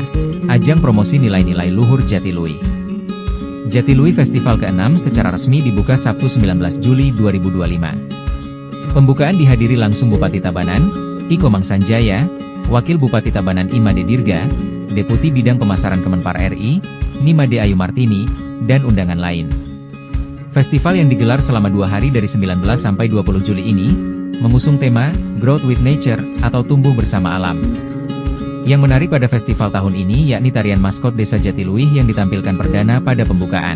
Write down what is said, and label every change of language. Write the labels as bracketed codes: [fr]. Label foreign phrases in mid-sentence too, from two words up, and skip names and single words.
[id] Ajang promosi nilai-nilai luhur Jatiluwih. Jatiluwih Festival ke-6 secara resmi dibuka Sabtu 19 Juli 2025. Pembukaan dihadiri langsung Bupati Tabanan, I Komang Sanjaya, Wakil Bupati Tabanan Imade Dirga, Deputi Bidang Pemasaran Kemenpar RI, Nimade Ayu Martini, dan undangan lain. Festival yang digelar selama 2 hari dari 19 sampai 20 Juli ini, mengusung tema [en] Growth with Nature [id] atau tumbuh bersama alam. Yang menarik pada festival tahun ini yakni tarian maskot Desa Jatiluwih yang ditampilkan perdana pada pembukaan.